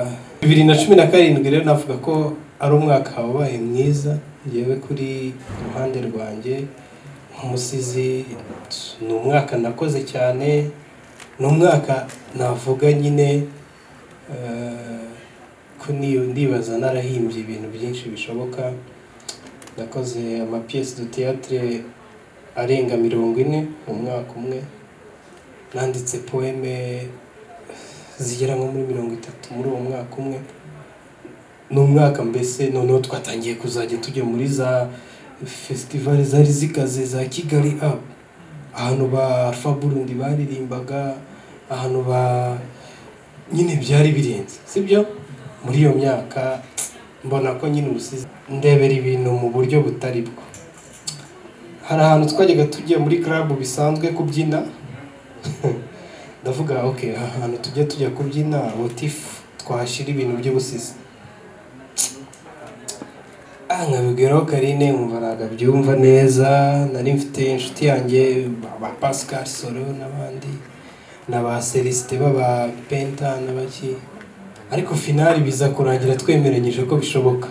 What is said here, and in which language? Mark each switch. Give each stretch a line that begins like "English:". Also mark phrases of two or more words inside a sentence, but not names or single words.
Kinyarwanda: 2017 rero navuga ko ari umwaka wabaye mwiza ngewe kuri ruhande rwanjye nk'umusizi. Ni umwaka nakoze cyane, ni umwaka navuga nyine ko ndibaza narahimbye ibintu byinshi bishoboka. Nakoze ama
French: pièces de théâtre
Kinyarwanda: arenga 40 mu mwaka umwe. Nanditse poeme zigera nko muri 30 muri uwo mwaka umwe. Ni umwaka mbese noneho twatangiye kuzajya tujya muri za festival zari zikaze za Kigali Up, ahantu ba Alpha Burundi baririmbaga, ahantu ba nyine byari birenze, sibyo? Muri iyo myaka mbona ko nyine ubusizi ndebera ibintu mu buryo butari bwo. Hari ahantu twajyaga tujya muri club bisanzwe kubyina. Ndavuga ahantu tujya kubyina
English: what if
Kinyarwanda: twashira ibintu by'ubusizi. Nkabigeraho Karine umva nagabyumva neza. Nari mfite inshuti yanjye ba Pascal Solo n'abandi n'aba Celeste baba Penta n'abaki, ariko finali biza kurangira twemeranyije ko bishoboka.